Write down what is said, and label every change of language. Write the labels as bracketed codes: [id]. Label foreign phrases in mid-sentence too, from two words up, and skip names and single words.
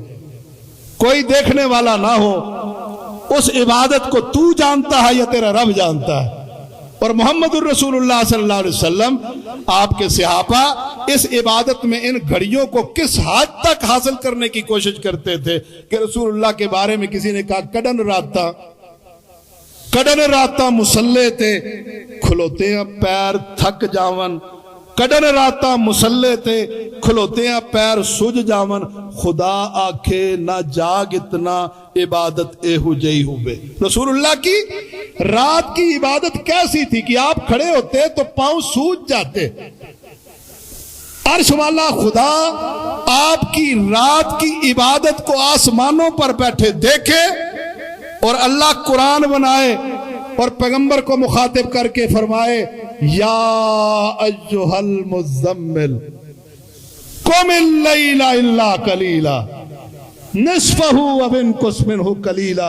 [ur] کوئی دیکھنے والا نہ ہو، اس عبادت کو تو جانتا ہے یا تیرا رب جانتا ہے. اور محمد الرسول اللہ صلی اللہ علیہ وسلم آپ کے صحابہ اس عبادت میں ان گھڑیوں کو کس حد تک حاصل کرنے کی کوشش کرتے تھے کہ رسول اللہ کے بارے میں کسی نے کہا [pa] کڈن راتا مسلح تے کھلوتے ہیں پیر تھک جاون کڈن راتا مسلے تے کھلوتے ہیں پیر سج جاون خدا آکھے نہ جاگ اتنا عبادت اے ہو جئی ہوئے. [ur] رسول اللہ کی رات کی عبادت کیسی تھی کہ آپ کھڑے ہوتے تو پاؤں سوج جاتے. عرش والا خدا آپ کی رات کی عبادت کو آسمانوں پر بیٹھے دیکھے اور اللہ قرآن بنائے اور پیغمبر کو مخاطب کر کے فرمائے [ar] یا ایھا المزمل قم اللیل الا قلیلا نصفہ و انقص منہ قلیلا.